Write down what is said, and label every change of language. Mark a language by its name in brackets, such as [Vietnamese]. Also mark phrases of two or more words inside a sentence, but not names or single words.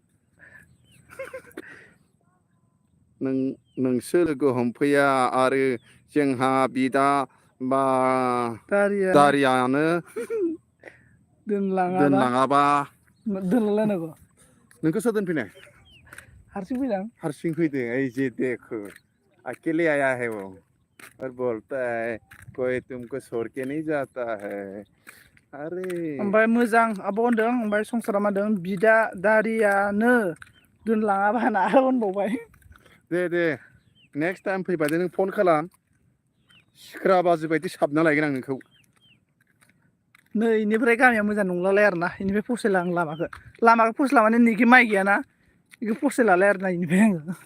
[Bodo] नोंसो लोगो हमफैया आरो जोंहा बिदा बा दारियानो दोनलाङाबा दोनलांलायनांगौ नोंखौ सोर दोनफैनाय हारसिं फैदां हारसिं फैदों ओइ [Hindi] जे देखो अकेले आया है वो और बोलता है कोई तुमको छोड़ के नहीं जाता है अरे [Bodo] ओमफ्राय मोजां आब' होनदों ओमफ्राय संसारा मा होनदों बिदा दारियानो दोनलाङाबा होनना आरो होनबावबाय दे [English] next time [Bodo] फैबादो नों फन खालाम सिख्रा बाजि बायदि साबना लायगोन आं नोंखौ नै इनिफ्राय गामिया मोजां नंलालाय आरोना इनिफ्राय फसायला आं लामाखौ फसायला माने नैखि माइ गैयाना बेखौ फसायलालाय आरोना इनिफ्राय आङो